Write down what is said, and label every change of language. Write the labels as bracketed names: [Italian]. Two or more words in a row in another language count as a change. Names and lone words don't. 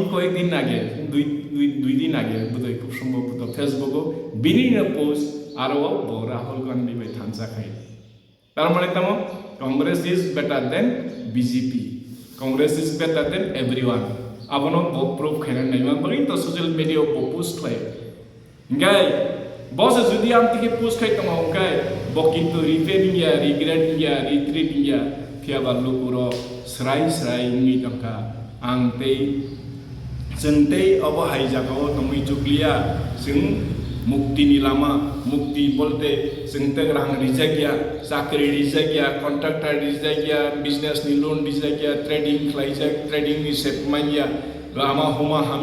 [Bangla] কয়েকদিন আগে দুই দিন আগে বোধহয় খুব সম্ভবত ফেসবুকও বিভিন্ন পোস্ট আরও রাহুল গান্ধী বাই থানসা খাই তার মানে তামো [English] Congress is better then BJP Congress is better then everyone [Kok Borok] abono bo proof khana naima bagi to [English] social media [Kok Borok] bo post khai ngai boss jodi am tike post khai tama ngai bo kintu repairing ya regretting ya retreating ya phia balu puro srai ngi tangka angtei jengtei abo haijako tomui juklia jeng mukti ni lama mukti bolte jengte rang rijagya sakri rijagya contractor rijagya business ni loan rijagya trading khlaijak trading ni sepmanya lama huma